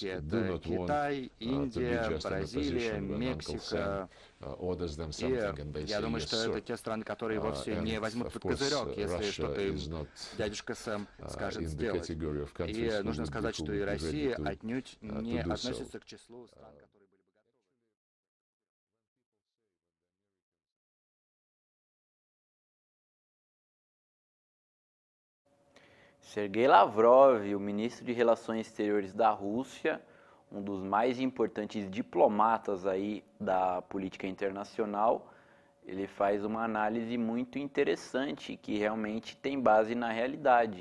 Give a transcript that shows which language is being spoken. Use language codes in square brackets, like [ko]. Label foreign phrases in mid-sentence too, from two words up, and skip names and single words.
[ru] Это Китай, Индия, Бразилия, Мексика. И я думаю, что это те страны, которые вовсе не возьмут под козырек, если что-то им дядюшка Сэм скажет сделать. И нужно сказать, что и Россия отнюдь не относится к числу стран, которые были бы готовы. [pt] Sergei Lavrov, o ministro de Relações Exteriores da Rússia, um dos mais importantes diplomatas aí da política internacional, ele faz uma análise muito interessante que realmente tem base na realidade.